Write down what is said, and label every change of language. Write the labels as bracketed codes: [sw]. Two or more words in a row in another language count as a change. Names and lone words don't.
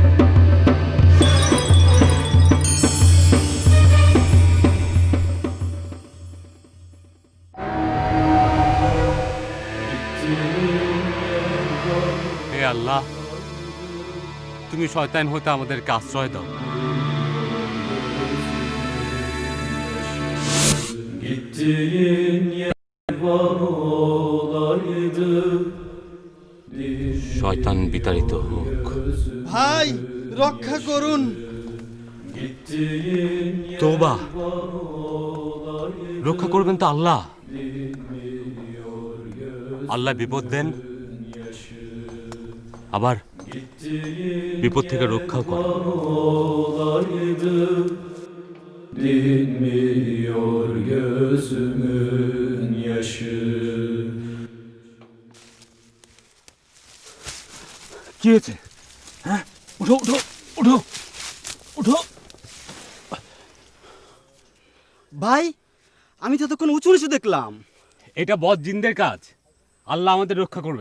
[bn] হে আল্লাহ, তুমি শয়তান হতে আমাদেরকে আশ্রয় দাও। [tr] Gittiğin yer var olaydı. [bn] শয়তান বিতাড়িত হোক। ভাই রক্ষা করুন। তোবা, রক্ষা করবেন তো আল্লাহ। আল্লাহ বিপদ দেন, আবার বিপদ থেকে রক্ষাও করেন। [tr] Dinmiyor gözümün yaşı. [bn] কি হয়েছে? হ্যাঁ, উঠো উঠো উঠো উঠো। ভাই, আমি তো তখন উঁচু নিচু দেখলাম। এটা বদ জিনদের কাজ। আল্লাহ আমাদের রক্ষা করবেন।